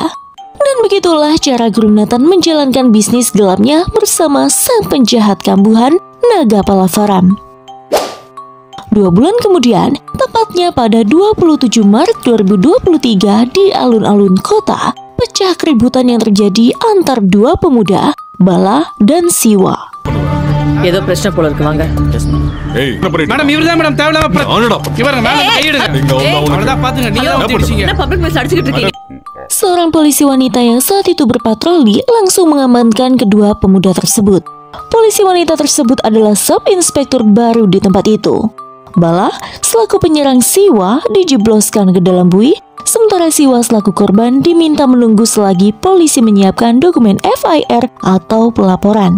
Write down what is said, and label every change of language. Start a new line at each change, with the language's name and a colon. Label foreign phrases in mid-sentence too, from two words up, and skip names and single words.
Indonesian: Dan begitulah cara Guru Nathan menjalankan bisnis gelapnya bersama sang penjahat kambuhan Naga Palavaram. 2 bulan kemudian, tepatnya pada 27 Maret 2023 di alun-alun kota, pecah keributan yang terjadi antar dua pemuda, Bala dan Siwa.
Tamil: ஏதோ பிரச்சனை போல இருக்கு வாங்க. மேடம் இவர்தான் மேடம் தேவலாம இவரங்க மேல கையிடுங்க. அவ்வளவுதான் பாத்துங்க நீங்க தான் ஊத்திடுச்சீங்க. என்ன
English: public place
Tamil: அடிச்சிட்டு இருக்கீங்க?
Indonesian: Seorang polisi wanita yang saat itu berpatroli langsung mengamankan kedua pemuda tersebut. Polisi wanita tersebut adalah sub inspektur baru di tempat itu. Bala selaku penyerang Siwa dijebloskan ke dalam buih, sementara Siwa selaku korban diminta menunggu selagi polisi menyiapkan dokumen FIR atau pelaporan.